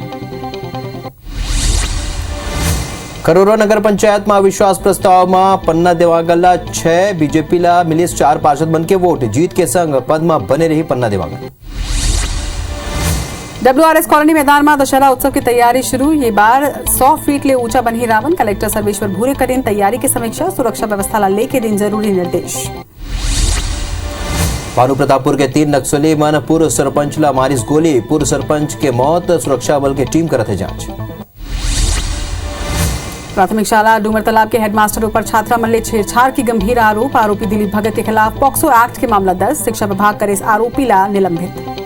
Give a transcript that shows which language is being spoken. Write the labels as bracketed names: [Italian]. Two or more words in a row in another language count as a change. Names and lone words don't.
[Chhattisgarhi] करोरा नगर पंचायत में अविश्वास प्रस्ताव में पन्ना देवांगल ला 6, बीजेपी ला मिले 4 पार्षद बन के वोट, जीत के संग पद में बने रही पन्ना देवांगल। डब्ल्यूआरएस कॉलोनी मैदान में दशहरा उत्सव की तैयारी शुरू, ये बार 100 फीट ले ऊंचा बनी रावण। कलेक्टर सर्वेश्वर भूरे करें तैयारी की समीक्षा, सुरक्षा व्यवस्था ला लेके दिन जरूरी निर्देश। भानु प्रतापपुर के 3 नक्सली मन पूर्व सरपंच ला मारिस गोली, पूर्व सरपंच के मौत, सुरक्षा बल की टीम करते जांच। प्राथमिक शाला डूमर तालाब के हेडमास्टर ऊपर छात्रा मन ले छेड़छाड़ की गंभीर आरोप, आरोपी दिलीप भगत के खिलाफ पॉक्सो एक्ट के मामला दर्ज, शिक्षा विभाग करे इस आरोपी ला निलंबित।